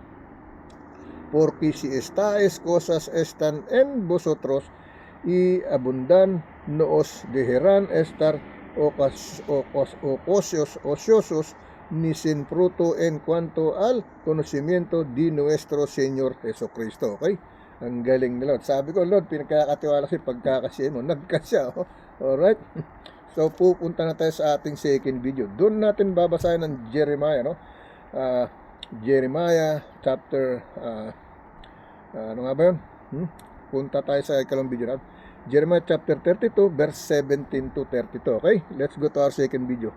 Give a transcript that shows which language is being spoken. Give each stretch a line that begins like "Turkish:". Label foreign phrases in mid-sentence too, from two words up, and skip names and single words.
Spanish: Porque si estas cosas están en vosotros y abundan, no os dejarán estar ociosos ni sin fruto en cuanto al conocimiento de nuestro Señor Jesucristo.
Filipino: Okay? Ang galing nila. Sabi ko, Lord, pinagkakatiwala kasi pagkakasiya mo. Nagkasya. Oh. Alright? So, pupunta na tayo sa ating
English: second video.
Filipino: Doon natin babasahin ng Jeremiah, no? Jeremiah chapter ano nga ba yun? Punta tayo sa ikalawang video na.
English: Jeremiah chapter 32 verse 17 to 32. Okay? Let's go to our second video.